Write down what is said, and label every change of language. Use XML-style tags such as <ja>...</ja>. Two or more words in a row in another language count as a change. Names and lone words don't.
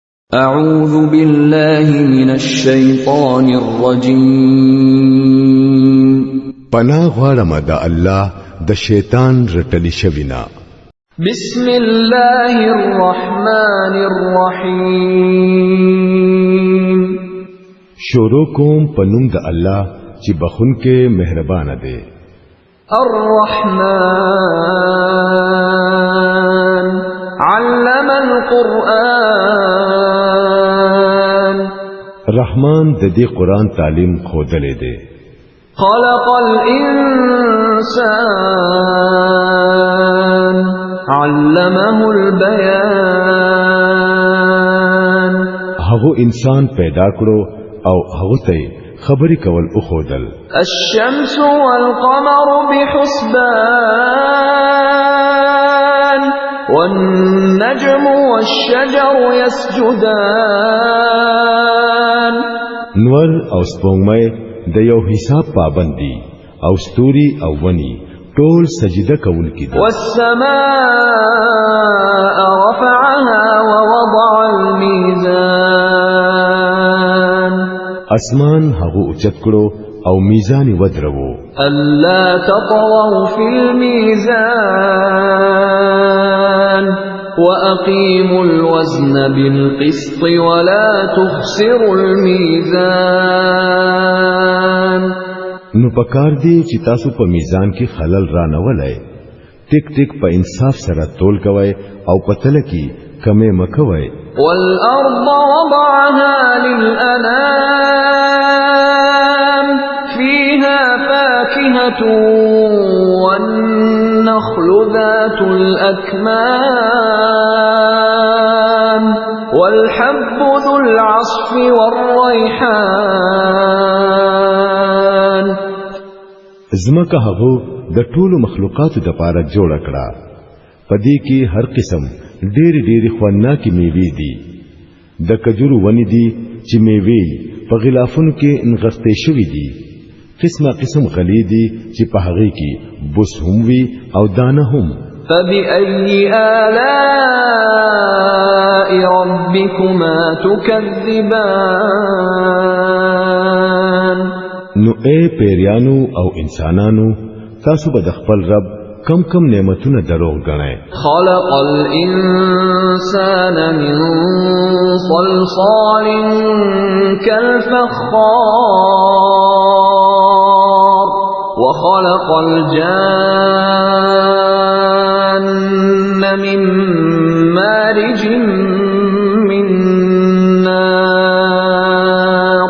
<ar>أعوذ بالله من الشيطان الرجيم</ar> <ps>پناه غواړم د الله د شیطان رټلی شوینا.</ps> <ar>بسم الله الرحمن الرحيم</ar> <ps>شروع کوم پنوم د الله چې بخونکې مهربان دی.</ps> <ar>الرحمن علم القرآن</ar> <ps>رحمان د دې قران تعلیم خودلې دی.</ps> <ar>خلق الإنسان علمه البيان</ar> <ps>هغه انسان پیدا کړو او هغه ته خبرې کول او خودل.</ps> <ar>الشمس والقمر بحسبان والنجم والشجر يسجدان</ar> <ps>نور او سپوږمۍ د یو حساب پابند دي او ستوري او ونی ټول سجده کول کی دي.</ps> <ar>والسماء رفعها ووضع الميزان</ar> <ps>اسمان هغه اوچت کړو او میزان ودرو.</ps> <ar>ألا تطغوا في الميزان وأقيموا الوزن بالقسط ولا تخسروا الميزان.</ar> <ps>نو پکار دی چې تاسو په میزان کې خلل را نه ولای. ټیک ټیک په انصاف سره تول کوی او پتل کې کمې مکوي.</ps> <ar>والأرض وضعها للأنام فيها فاكهة والنخل ذات الأكمام والحب ذو العصف والريحان.</ar> <ps>زمکه هغه د ټولو مخلوقاتو د پاره جوړ کړه. پدې کې هر قسم ډېری خواناکي میوې دي. د کجورو ونی دي چې میوې په غلافونو کې انغښتې شوې دي. قسمه قسم غلې دي چې په هغه کې بوس هم وي او دانه هم.</ps> <ar>فبأي آلاء ربكما تكذبان.</ar> <ps>نو اے پیریانو او انسانانو تاسو به د خپل رب کم کم نعمتونه دروغ غنئ.</ps> <ar>خلق الإنسان من صلصال كالفخار وخلق الجان من مارج من نار.</ar>